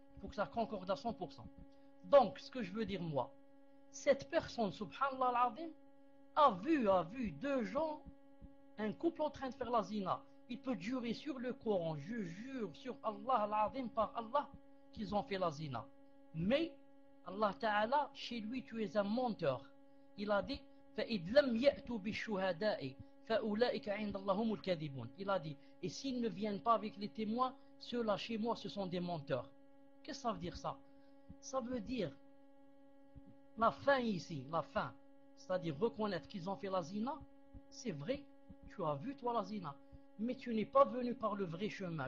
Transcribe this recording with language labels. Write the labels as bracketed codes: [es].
[fr] Il faut que ça concorde à 100%. Donc, ce que je veux dire moi, cette personne, subhanallah al-azim, a vu 2 gens, un couple en train de faire la zina. Il peut jurer sur le Coran, je jure sur Allah al-azim, par Allah, qu'ils ont fait la zina. Mais, Allah Ta'ala, chez lui, tu es un menteur. Il a dit, [ar] فَإِذْ لَمْ يَأْتُوا بِالشُّهَدَاءِ فَأُولَئِكَ عِنْدَ اللَّهِ هُمُ الْكَاذِبُونَ. [fr] Il a dit, et s'ils ne viennent pas avec les témoins, ceux-là chez moi, ce sont des menteurs. Qu'est-ce que ça veut dire ça? Ça veut dire, la fin ici, la fin, c'est-à-dire reconnaître qu'ils ont fait la zina, c'est vrai, tu as vu toi la zina, mais tu n'es pas venu par le vrai chemin.